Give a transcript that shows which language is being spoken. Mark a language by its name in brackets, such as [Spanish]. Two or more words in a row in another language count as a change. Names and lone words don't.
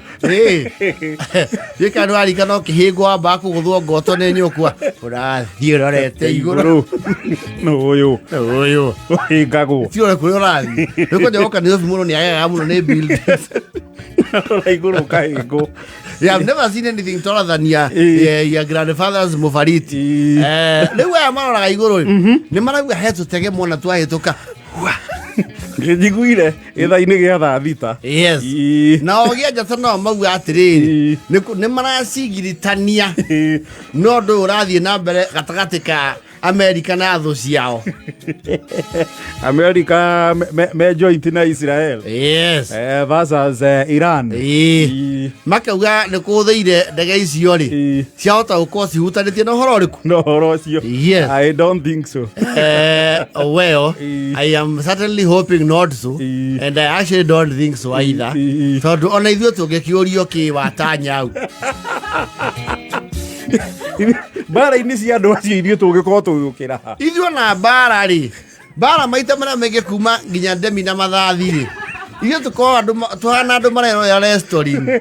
[Kikuyu] Gĩka nĩwarikana ũkĩhĩngwo wambaga kũgũthwo ngoto nĩ nyũkwa. Ũrathiĩ ũrorete igũrũ. Ũyũ. Ũhĩngagwo. Ti ũrĩa kũrĩa ũrathiĩ. Nĩũkwenja gũka Nairobi mũno nĩagegaga mũno nĩ buildings. Igũrũ ũkahĩngwo. [English] I've never seen anything taller than your grandfather's Mofariti. [Kikuyu] Rĩu aya maroraga igũrũ nĩ marauga he tũtege mwana twahĩtũka. Njiguire ithaa-inĩ gĩa thaa thita. [English] Yes. [Kikuyu] Na ogĩa njata nao mauga atĩrĩrĩ nĩ maracigiritania no ũndũ ũrathiĩ na mbere gatagatĩ ka America na thũ ciao. America me joint na Israel. [English] Yes. Versus Iran. [Kikuyu] Makauga nĩ kũhũthĩire ndege icio-rĩ ciahota gũkorwo cihutanĩtie na ũhoro ũrĩkũ? Na ũhoro ũcio. [English] Yes. I don't think so. Well, I am certainly hoping not so, and I actually don't think so either. [Kikuyu] Tondũ ona ithuĩ tũngĩkĩũrio kĩwatanya hau. Mbara-inĩ cia andũ acio ithuĩ tũngĩkorwo tũgĩũkĩra ha. Ithuĩ ona mbara-rĩ, mbara maita marĩa maingĩ kuma nginya ndemi na mathathi-rĩ, ithuĩ tũkoragwo tũhana andũ mareroya restaurant.